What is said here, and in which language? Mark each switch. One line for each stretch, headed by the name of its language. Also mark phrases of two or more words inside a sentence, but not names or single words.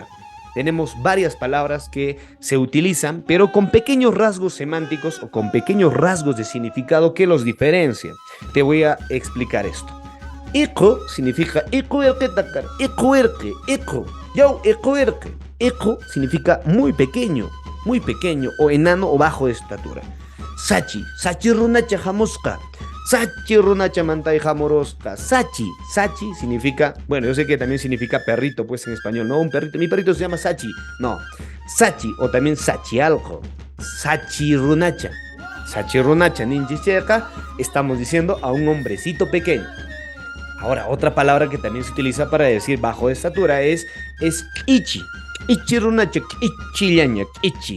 Spanish: Tenemos varias palabras que se utilizan, pero con pequeños rasgos semánticos o con pequeños rasgos de significado que los diferencian. Te voy a explicar esto. Eco significa eco. Eco significa muy pequeño o enano o bajo de estatura.
Quechua: Sachi runacha jamoska. Sachi runacha mantay jamoroska.
Spanish: Sachi significa, bueno, yo sé que también significa perrito, pues en español, no un perrito, mi perrito se llama Sachi, no, Sachi o también Sachi algo,
Quechua: Sachi runacha ninjicheca,
Spanish: estamos diciendo a un hombrecito pequeño. Ahora, otra palabra que también se utiliza para decir bajo de estatura es
Quechua: ichi runacha, ichillaña, ichi.